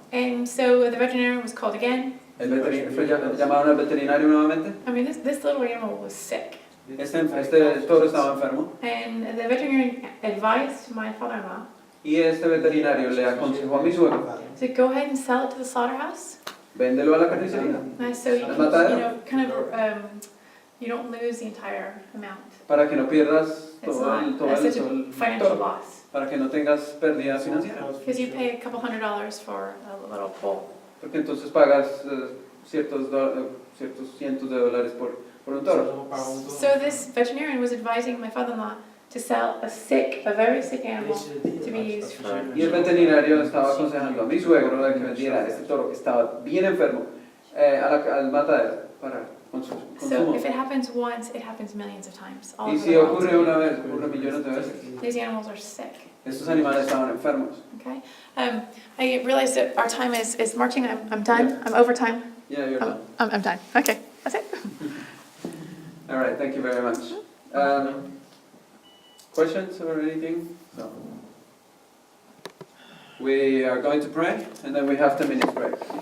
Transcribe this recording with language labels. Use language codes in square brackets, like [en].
[en] And so the veterinarian was called again. [es] Llamaron al veterinario nuevamente. [en] This little animal was sick. [es] Este toro estaba enfermo. [en] And the veterinarian advised my father-in-law [es] Y este veterinario le aconsejó a mi suegro. [en] to go ahead and sell it to the slaughterhouse. [es] Véndelo a la carnicería. [en] So you can, you don't lose the entire amount. [es] Para que no pierdas [en] It's [es] todo [en] not such a financial [es] toro. [en] loss. [es] Para que no tengas pérdida financiera. [en] Because you pay a couple $100 for a little bull. [es] Porque entonces pagas ciertos cientos de dólares por un toro. [en] So this veterinarian was advising my father-in-law to sell a very sick animal to be used for... [es] Y el veterinario estaba aconsejando a mi suegro de que vendiera este toro que estaba bien enfermo al matadero para consumo. [en] So if it happens once, it happens millions of times. All [es] Y [en] over [es] si [en] the world. [es] ocurre una vez, ocurre millones de veces. [en] These animals are sick. [es] Estos animales estaban enfermos. [en] Okay. I realized that our time is marching. I'm done. I'm over time. Yeah, you're done. I'm done. Okay, that's it. All right, thank you very much. Questions or anything? So we are going to pray, and then we have 10 minutes break.